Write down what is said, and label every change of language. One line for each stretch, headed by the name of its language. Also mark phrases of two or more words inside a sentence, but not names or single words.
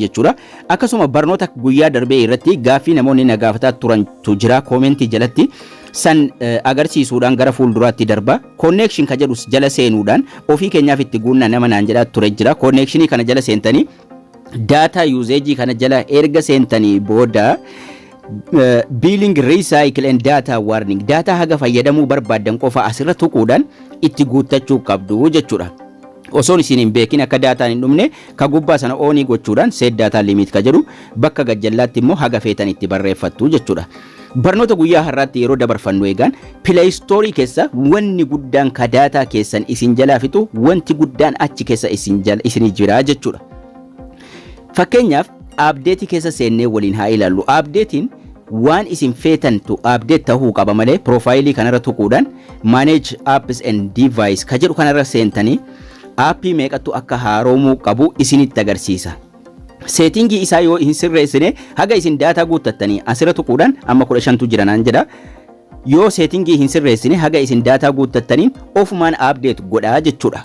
Oromo: jechuudha akkasuma barnoota guyyaa darbee irratti gaaffii namoonni na gaafataa turantu jira comment jalatti san agarsiisuudhaan gara fuulduraatti darba connection ka jedhus jala seenuudhaan ofii keenyaaf itti guunna nama naan jedhaa ture jira connection kana jala seentanii
English: data usage
Oromo: kana jala erga seentanii booda
English: billing recycle and data warning
Oromo: data haga fayyadamuu barbaadan qofa asirra tuquudhaan itti guuttachuu qabdu jechuudha. Osoon isin hin beekin akka daataan hin dhumne ka gubbaa sana oonii gochuudhaan
English: set data limit
Oromo: ka jedhu bakka gajjallaatti immoo haga feetan itti barreeffattu jechuudha. Barnoota guyyaa har'aatti yeroo dabarfannu eegan Play Store keessa wanni guddaan ka data keessan isin jalaa fixu wanti guddaan achi keessa isin jira jechuudha. Fakkeenyaaf update keessa seennee waliin haa ilaallu. Updatein waan isin feetantu update ta'uu qaba malee profiilii kanarra tuquudhaan
English: manage apps and device
Oromo: ka jedhu kanarra seentanii appii meeqattu akka haaromuu qabu isinitti agarsiisa. Settingii isaa yoo hin sirreessine haga isin data guuttattanii asirra tuquudhaan amma 15tu jira naan jedha. Yoo settingii hin sirreessine haga isin data guuttattaniin ofumaan update godhaa jechuudha.